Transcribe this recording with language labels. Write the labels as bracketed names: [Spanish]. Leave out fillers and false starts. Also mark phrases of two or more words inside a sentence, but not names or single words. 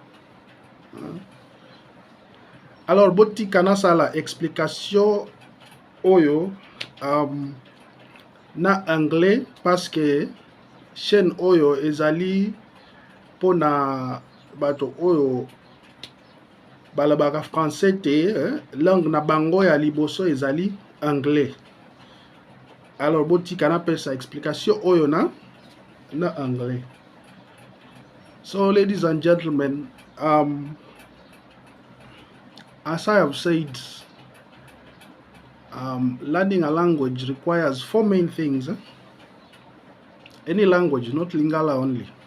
[Lingala] Alors botika nasala explication oyo na anglais [French] parce que chaîne [Lingala] oyo ezali pona bato oyo balabaka français te, langue na bango ya liboso ezali anglais. Alors botika na pesa explication oyo na anglais. [English] So ladies and gentlemen, as I have said, learning a language requires 4 main things. Any language, not Lingala only.